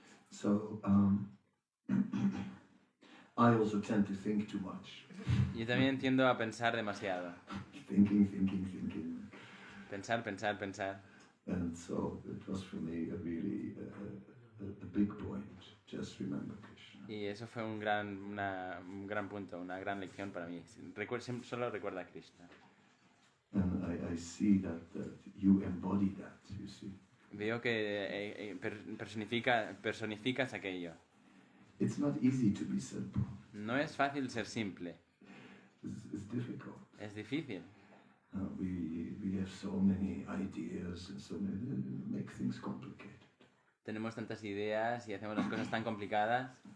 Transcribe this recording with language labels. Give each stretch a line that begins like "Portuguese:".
English: So, I also tend to think too much.
Spanish: Yo también tiendo a pensar demasiado.
English: Thinking.
Spanish: Pensar.
English: And so it was for me a really a big point. Just remember Krishna.
Spanish: Y eso fue un gran punto, una gran lección para mí. Solo recuerda a Krishna.
English: And I see that you embody that, you see.
Spanish: Veo que personificas aquello.
English: It's not easy to be simple.
Spanish: No es fácil ser simple.
English: It's difficult.
Spanish: Es difícil.
English: We have so many ideas and so many make things complicated.
Spanish: Tenemos tantas ideas y hacemos las cosas tan complicadas.